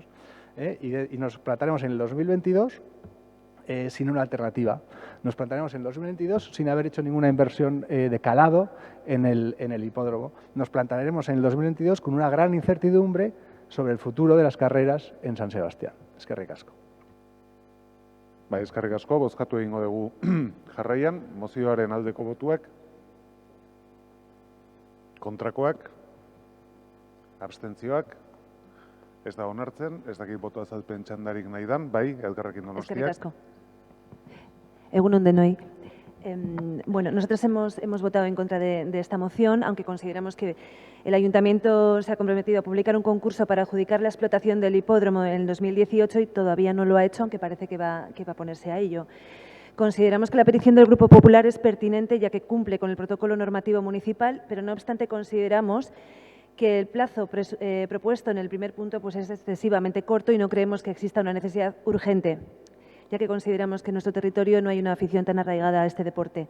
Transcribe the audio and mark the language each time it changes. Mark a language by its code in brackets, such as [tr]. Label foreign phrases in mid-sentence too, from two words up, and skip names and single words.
[es] Y nos plantaremos en el 2022 sin una alternativa. Nos plantaremos en el 2022 sin haber hecho ninguna inversión de calado en el hipódromo. Nos plantaremos en el 2022 con una gran incertidumbre sobre el futuro de las carreras en San Sebastián. [eu] Eskerrik asko. Bai, eskerrik asko, bozkatu egingo dugu jarraian, mozioaren aldeko botuak, kontrakoak, abstentzioak, ez da onartzen, ez dakit boto azalpen txandarik nahi dan, bai, Elkarrekin Donostiak. Eskerrik asko. Egun on denoi. [es] Bueno, nosotros hemos votado en contra de esta moción, aunque consideramos que el Ayuntamiento se ha comprometido a publicar un concurso para adjudicar la explotación del hipódromo en el 2018 y todavía no lo ha hecho, aunque parece que va a ponerse a ello. Consideramos que la petición del Grupo Popular es pertinente, ya que cumple con el protocolo normativo municipal, pero no obstante consideramos que el plazo propuesto en el primer punto pues es excesivamente corto y no creemos que exista una necesidad urgente, ya que consideramos que en nuestro territorio no hay una afición tan arraigada a este deporte.